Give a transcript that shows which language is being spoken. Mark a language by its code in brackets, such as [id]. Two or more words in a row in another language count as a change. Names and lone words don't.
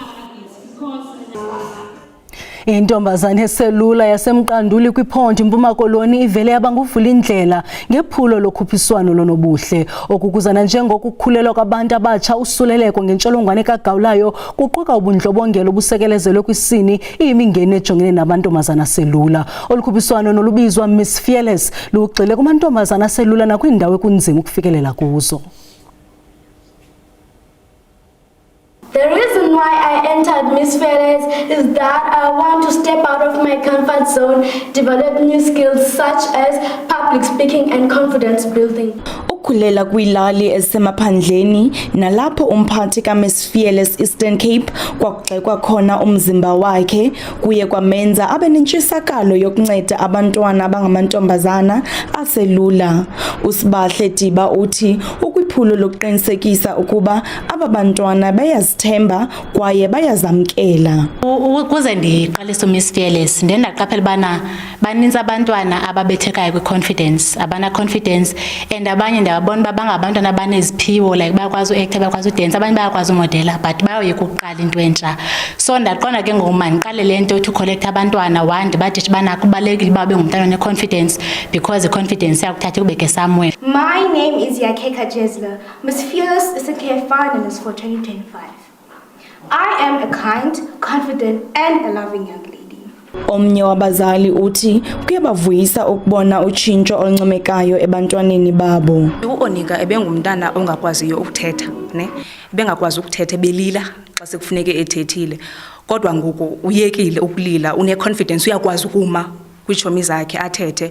[xh] Intombazane eselula yasemqanduli kwiphondo Mpuma Koloni ivele yabanguvula indlela ngephulo lokhuphiswano lonobuhle okukuzana njengokukhulelwa kwabantu abatsha usuleleko ngentsholongwane kagawulayo kuquka ubundlobongela obusekelezelwe kwisini iyimingeni ejongene nabantomazana aselula. Olukhuphiswano nolubizwa Miss Fearless lugxile kumantombazana aselula nakwindawo ekunzima ukufikelela kuzo. [en] The reason why I entered Miss Fearless is that I want to step out of my comfort zone, develop new skills such as public speaking and confidence building. [xh] Ukhulela kwilali ezisemaphandleni nalapho umphathi kaMiss Fearless Eastern Cape kwakugxekwa khona umzimba wakhe kuye kwamenza abe nentshisakalo yokunceda abantwana abangamantombazana aselula. Usibahle Diba uthi ukwiphulo lokuqinisekisa ukuba aba bantwana bayazithemba kwaye bayazamkela. Ukuze ndiqalise uMiss Fearless ndendaqaphela bana baninzi abantwana ababethekayo kwi-confidence, abana confidence and abanye ndiyabona bangabantwana abaneziphiwo like bayakwazi uacta, bayakwazi udance, abanye bayakwazi umodela but bayoyika ukuqala into entsha. So ndaqonda ke ngoku mandiqale le nto [en] to collect [xh] abantwana one bathi bana kubalekile babe ngumntana one-confidence because i-confidence yakuthatha kubeke somewhere. [en] My name is Yakeka Jesler, Miss Fearless Eastern Cape finalist for 2025. I am a kind, confident and a loving young lady. [xh] Omnye wabazali uthi kuyabavuyisa ukubona utshintsho oluncomekayo ebantwaneni babo. UOnika ebengumntana ongakwaziyo ukuthetha, ne? Ebengakwazi ukuthetha belila xa sekufuneke ethethile. Kodwa ngoku uyekile ukulila, une-confidence, uyakwazi ukuma kwitshomi zakhe athethe.